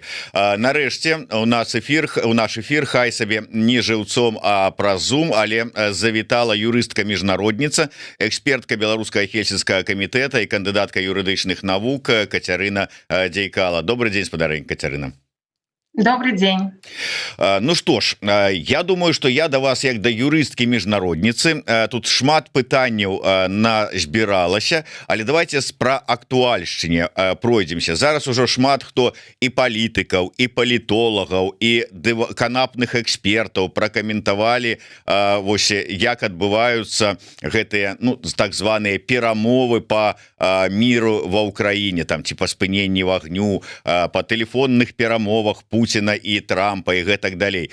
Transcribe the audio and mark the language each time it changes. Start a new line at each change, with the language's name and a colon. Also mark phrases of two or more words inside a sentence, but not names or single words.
Belarusian: Нарэшце у наш эфір хай сабе не жыўцом, а праз Zoom, але завітала юрыстка-міжнародніца, экспертка беларускага хельсінскага камітэта і кандыдатка юрыдычных навук Кацярына Дзейкала. Добрый дзень, спадарынь Кацярына.
Russian: Добрый день. Ну что ж, я думаю, что я до вас
Belarusian: як да юрысткі міжнародніцы. Тут шмат пытанняў назбіралася, але давайте пра актуальшчыне пройдземся. Зараз ужо шмат хто і палітыкаў, і палітолагаў, і канапных экспертаў пракаментавалі вось як адбываюцца гэтыя так званыя перамовы по міру ва Ўкраіне, там ці па спыненні вагню, па тэлефонных перамовах Пуціна і Трампа і гэтак далей.